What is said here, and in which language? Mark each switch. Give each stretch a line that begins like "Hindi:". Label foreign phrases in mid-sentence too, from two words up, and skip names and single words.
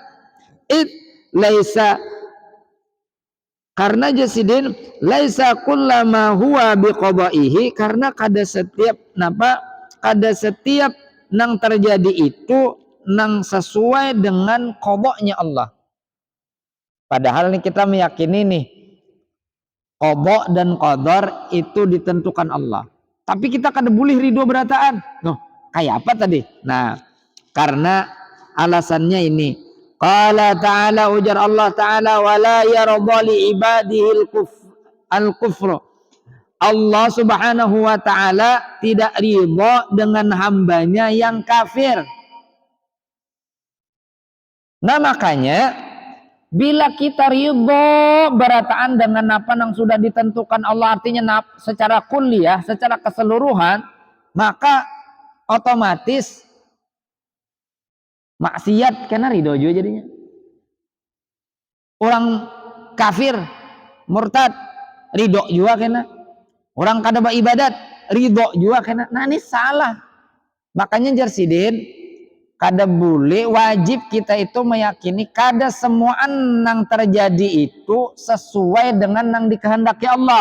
Banjar: Laisa, karena jasidin
Arabic: laisa kullama huwa biqadaihi,
Banjar: karena kada setiap nang terjadi itu nang sesuai dengan qadanya Allah. Padahal nih kita meyakini nih qada dan qadar itu ditentukan Allah. Tapi kita kada boleh ridho berataan. Noh, kayak apa tadi? Nah, karena alasannya ini.
Arabic: Qala ta'ala,
Banjar: ujar Allah ta'ala,
Arabic: wala yarda li ibadihi al-kufra.
Indonesian: Allah
Arabic: subhanahu wa ta'ala
Indonesian: tidak ridha dengan hambanya yang kafir.
Banjar: Nah, makanya bila kita ridha berataan dengan apa yang sudah ditentukan Allah, artinya secara kuliah, secara keseluruhan, maka otomatis maksiat kena ridho juga jadinya. Orang kafir, murtad, ridho juga kena. Orang kada beribadat, ridho juga kena. Nah, ini salah. Makanya jarsidin, kada boleh, wajib kita itu meyakini kada semuaan yang terjadi itu sesuai dengan yang dikehendaki Allah.